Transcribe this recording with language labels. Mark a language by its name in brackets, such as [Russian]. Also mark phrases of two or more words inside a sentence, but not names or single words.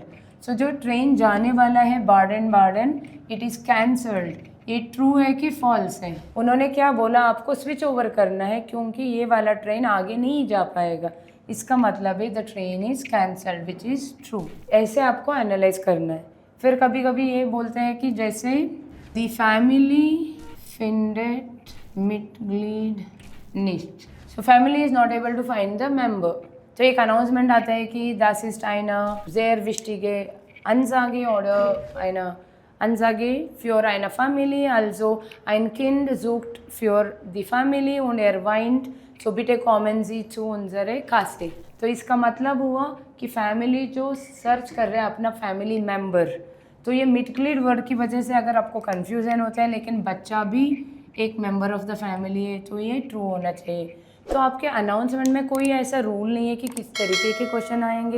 [Hindi] सो जो ट्रेन जाने वाला है बार्डन बार्डन, [English] it is cancelled. [Hindi] ये ट्रू है कि फॉल्स है। उन्होंने क्या बोला, आपको [English] switch over [Hindi] करना है क्योंकि ये वाला ट्रेन आगे नहीं जा पाएगा, इसका मतलब है [English] the train is cancelled which is true. [Hindi] ऐसे आपको एनालाइज करना है। फिर कभी कभी ये बोलते हैं कि जैसे [English] the family [German] findet Mitglied nicht. [English] So family is not able to find the member. [Hindi] तो एक अनाउंसमेंट आता है कि [German] das ist eine sehr wichtige Ansage oder eine Ansage für eine Familie. Also ein Kind sucht für die Familie und weint. So bitte kommen Sie zu unsere Kasse. [Hindi] तो इसका मतलब हुआ कि फैमिली जो सर्च कर रहे हैं अपना फैमिली मेम्बर, तो ये मिटक्लीड वर्ड की वजह से अगर आपको कन्फ्यूज़न होता है, लेकिन बच्चा भी एक [English] member of the family [Hindi] है, तो ये ट्रू होना चाहिए। तो आपके अनाउंसमेंट में कोई ऐसा रूल नहीं है कि किस तरीके के क्वेश्चन आएंगे।